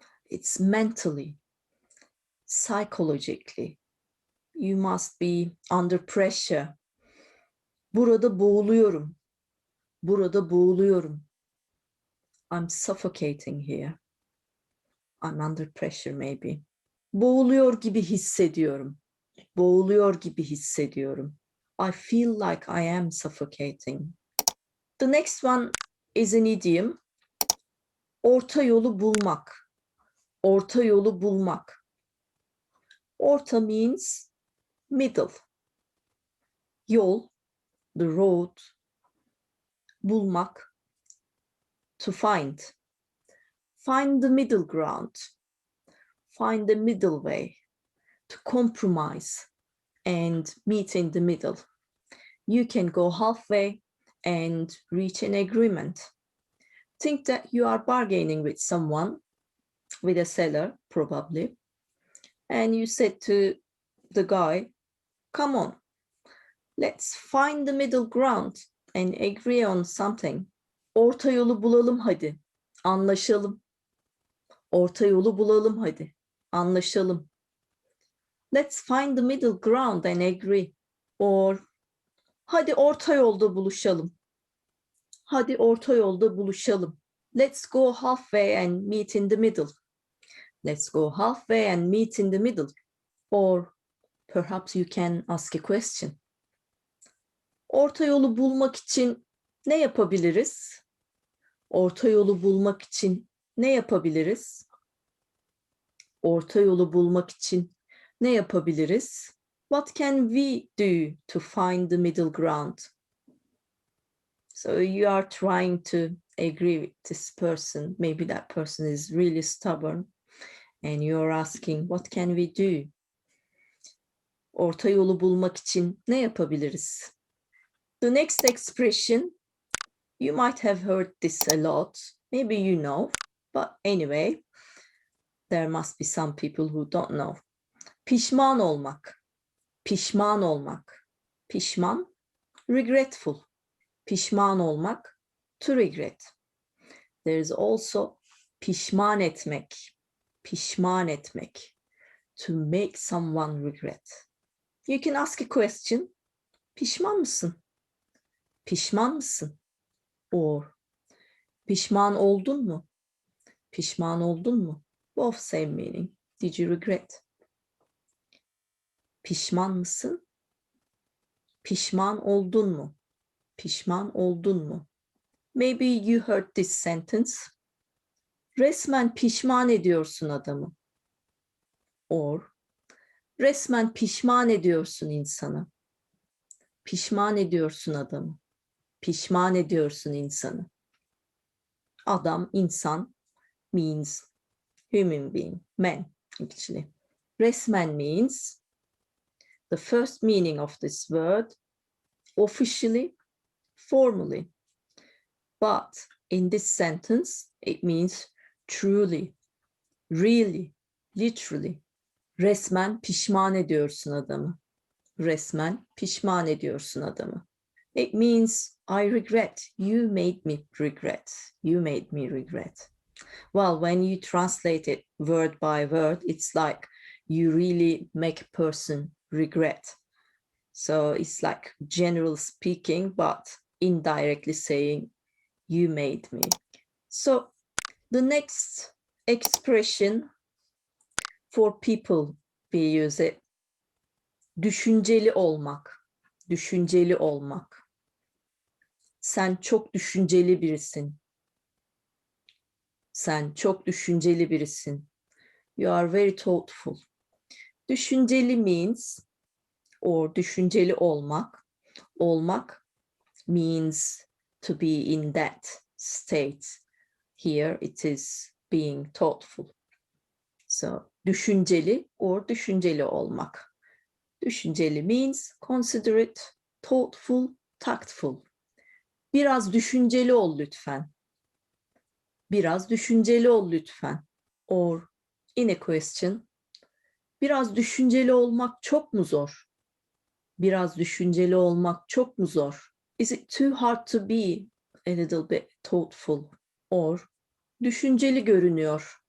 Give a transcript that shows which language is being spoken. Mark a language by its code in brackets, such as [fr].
[en] It's mentally, psychologically. You must be under pressure. [tr] Burada boğuluyorum. Burada boğuluyorum. [en] I'm suffocating here. I'm under pressure maybe. [tr] Boğuluyor gibi hissediyorum. Boğuluyor gibi hissediyorum. [en] I feel like I am suffocating. The next one is an idiom. [tr] Orta yolu bulmak. Orta yolu bulmak. [en] Orta means middle. Yol, the road. Bulmak, to find. Find the middle ground. Find the middle way. To compromise and meet in the middle. You can go halfway and reach an agreement. Think that you are bargaining with someone, with a seller probably, and you said to the guy, come on, let's find the middle ground and agree on something. [tr] Orta yolu bulalım hadi, anlaşalım. Orta yolu bulalım hadi, anlaşalım. [en] Let's find the middle ground and agree. [tr] Or hadi orta yolda buluşalım. Hadi orta yolda buluşalım. [en] Let's go halfway and meet in the middle. Let's go halfway and meet in the middle. Or perhaps you can ask a question. [tr] Orta yolu bulmak için ne yapabiliriz? Orta yolu bulmak için ne yapabiliriz? Orta yolu bulmak için ne yapabiliriz? [en] What can we do to find the middle ground? So you are trying to agree with this person. Maybe that person is really stubborn and you're asking, what can we do? [tr] Orta yolu bulmak için ne yapabiliriz? [en] The next expression, you might have heard this a lot. Maybe you know, but anyway, there must be some people who don't know. [tr] Pişman olmak. Pişman olmak. [en] Pişman, regretful. Pişman olmak, to regret. There is also pişman etmek. Pişman etmek. To make someone regret. You can ask a question. [tr] Pişman mısın? Pişman mısın? [en] Or [tr] pişman oldun mu? Pişman oldun mu? [en] Both same meaning. Did you regret? [tr] Pişman mısın? Pişman oldun mu? Pişman oldun mu? [en] Maybe you heard this sentence. [tr] Resmen pişman ediyorsun adamı. Or resmen pişman ediyorsun insanı. Pişman ediyorsun adamı. Pişman ediyorsun insanı. [en] Adam, insan means human being, man actually. Resmen means the first meaning of this word, officially, formally. But in this sentence, it means truly, really, literally. [tr] Resmen pişman ediyorsun adamı. Resmen pişman ediyorsun adamı. [en] It means I regret. You made me regret. You made me regret. Well, when you translate it word by word, it's like you really make a person regret. So it's like general speaking, but indirectly saying you made me. So the next expression for people, we use it. [tr] Düşünceli olmak. Düşünceli olmak. Sen çok düşünceli birisin. Sen çok düşünceli birisin. [en] You are very thoughtful. Düşünceli means, or düşünceli olmak. Olmak means to be in that state. Here it is being thoughtful. So düşünceli or düşünceli olmak. Düşünceli means considerate, thoughtful, tactful. [tr] Biraz düşünceli ol lütfen. Biraz düşünceli ol lütfen. [en] Or in a question, [tr] biraz düşünceli olmak çok mu zor? Biraz düşünceli olmak çok mu zor? [en] Is it too hard to be a little bit thoughtful? [tr] Or düşünceli görünüyor.